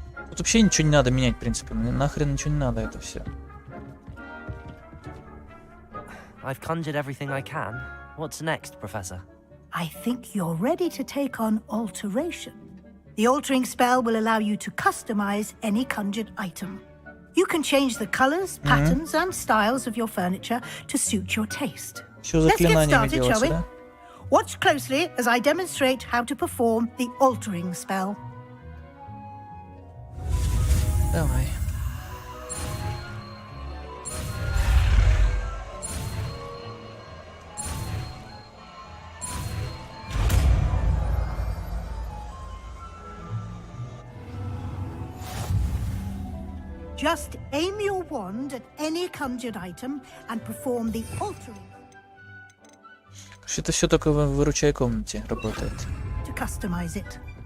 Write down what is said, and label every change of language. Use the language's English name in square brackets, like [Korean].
[Russian] Тут вообще ничего не надо менять, в принципе. Мне нахрен ничего не надо, это все. [English] I've conjured everything I can. What's next, Professor? I think you're ready to take on alteration. The altering spell will allow you to customize any conjured item. You can change the colors, patterns, and styles of your furniture to suit your taste. Let's get started, shall we? Watch closely as I demonstrate how to perform the altering spell. [Russian] Давай. [English] Just aim your wand at any conjured item and perform the altering. [Russian] Это все только в выручай комнате работает. [English] To customize it.